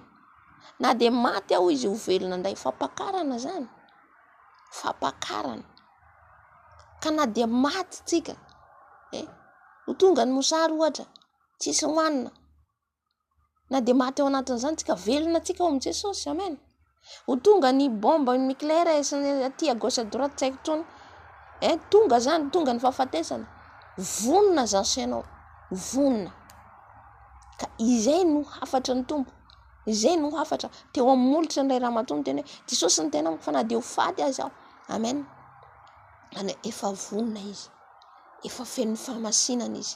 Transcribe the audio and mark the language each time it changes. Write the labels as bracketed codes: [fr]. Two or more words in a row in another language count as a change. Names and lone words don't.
[mg] Na dia maty aho izy ho velona indray, fampakarana zany, fampakarana. Ka na dia maty tsika, ho tonga ny mosary ohatra, tsisy hoanina, na dia maty ao anatin'izany tsika velona tsika ao amin'i Jesosy. Amen. Ho tonga ny bomba nucléaire aty [fr] à gauche à droite [mg] tsy haiko trony tonga zany, tonga ny fahafatesana, vonona zany sainao, vonona. Ka izay no hafatra ny tompo, izay no hafatra teo amin'ny molotra n'ilay ramatoa teny hoe Jesosy ny tena fa na dia ho faty azy aho. Amen. Any efa vonona izy, efa feno fahamasinana izy.